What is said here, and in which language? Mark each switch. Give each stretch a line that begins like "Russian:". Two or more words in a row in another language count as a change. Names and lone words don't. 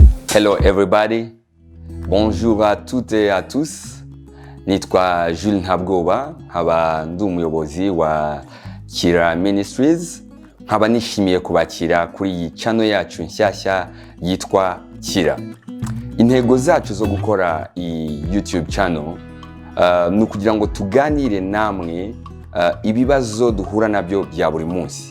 English: Hello everybody,
French: bonjour à toutes et à tous.
Kinyarwanda: Nitwa Jules Ntabwoba, nkaba ndi umuyobozi wa Kira Ministries. Nkaba nishimiye kubakira kuri iyi channel yacu nshyashya yitwa Kira. Intego zacu zo gukora iyi YouTube channel ni ukugira ngo tuganire namwe ibibazo duhura nabyo bya buri munsi.